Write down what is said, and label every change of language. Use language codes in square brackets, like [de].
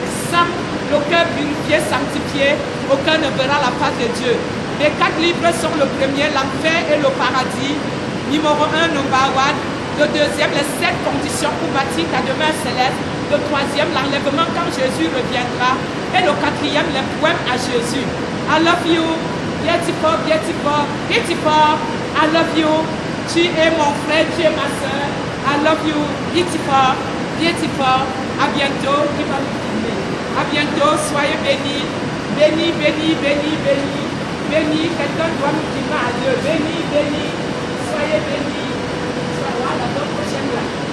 [fr] Sans le cœur purifié, sanctifié, aucun ne verra la face de Dieu. Les 4 livres sont le premier, l'enfer et le paradis. Numéro 1, number 1. Le deuxième, les 7 conditions pour bâtir ta demeure céleste. Le troisième, l'enlèvement quand Jésus reviendra. Et le quatrième, les poèmes à Jésus. [en] I love you, beautiful, beautiful, beautiful. I love you. [fr] Tu es mon frère, tu es ma soeur. [en] I love you, beautiful, beautiful. [fr] À bientôt, qui va nous filmer. À bientôt, soyez bénis. Bénis, bénis, bénis, bénis. Bénis, quelqu'un doit nous filmer à Dieu. Bénis, bénis. Soyez bénis. Soyez la bonne prochaine là.